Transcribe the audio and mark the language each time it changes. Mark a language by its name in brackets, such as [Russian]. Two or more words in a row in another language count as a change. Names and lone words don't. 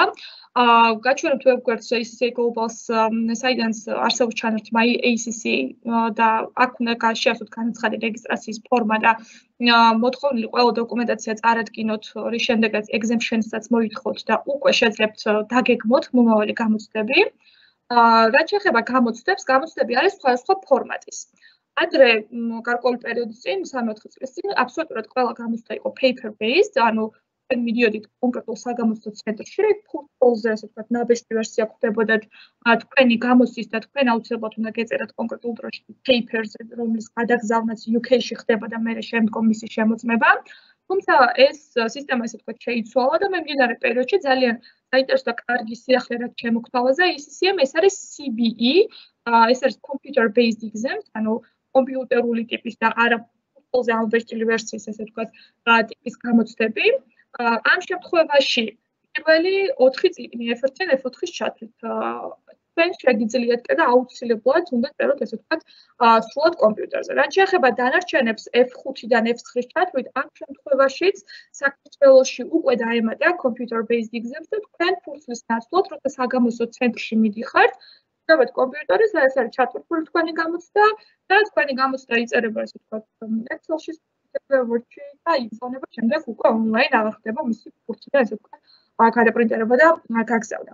[Georgian] გაჩვენებთ ვებგვერდს ACCA Global-ს, საიდან არსებობს ჩანართი My ACCA და აქ უნდა შეასრულოთ განაცხადი რეგისტრაციის ფორმა და მოთხოვნილი ყველა დოკუმენტაცია წარადგინოთ, რის შემდეგაც exemption-საც მოითხოვთ და უკვე შეძლებთ დაგეგმოთ მომავალი გამოცდები. რაც შეეხება გამოცდებს, გამოცდები არის სხვადასხვა ფორმატის. ადრე გარკვეული პერიოდის წინ, 3-4 წლის წინ, აბსოლუტურად ყველა გამოცდა იყო paper-based, ანუ მიდიოდით კონკრეტულ საგამოცდო ცენტრში, ფულზე, ასე ვთქვათ, ნაბეჭდი ვერსია გვხვდებოდათ თქვენი გამოცდის და თქვენ აუცილებლად უნდა გეწერათ კონკრეტულ დროში paper-ზე, რომლის გადაგზავნაც UK-ში ხდება და მერე შემდგომ მისი შემოწმება. თუმცა ეს სისტემა, ასე ვთქვათ, შეიცვალა და მიმდინარე პერიოდში ძალიან საინტერესო და კარგი სიახლე რაც შემოგთავაზა ACCA-მ, ეს არის CBE, ეს არის [English] computer-based exams, [Georgian] ანუ კომპიუტერული ტიპის და არა ფულზე ამბეჭდილი ვერსიის, ასე ვთქვათ, ტიპის გამოცდები. ამ შემთხვევაში პირველი 4 წიგნი F1-დან F4-ის ჩათვლით. თქვენ შეგიძლიათ და აუცილებლად უნდა წეროთ, ასე ვთქვათ, სრულად კომპიუტერზე. რაც შეეხება დანარჩენებს F5-დან F9-ის ჩათვლით, ამ შემთხვევაშიც საქართველოში უკვე დაემატა [English] computer-based exams [Georgian] და თქვენ ფურცლის ნაცვლად, როცა საგამოცდო ცენტრში მიდიხართ, წერთ კომპიუტერზე, ეს არის ჩატარებული თქვენი გამოცდა და თქვენი გამოცდა იწერება, ასე ვთქვათ, Excel-ში, Word-ში და იფრონება შემდეგ უკვე ონლაინ აღარ ხდება მისი ფურცლიდან, ასე ვთქვათ, გადაპრინტერება და გაგზავნა.